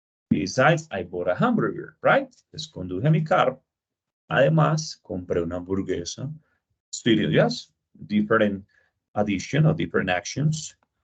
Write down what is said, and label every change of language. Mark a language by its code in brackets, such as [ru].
[en] Besides, I bought a hamburger, right? [es] Entonces, conduje mi carro. Además, compré una hamburguesa. [en] Studio, yes. Different addition or different actions.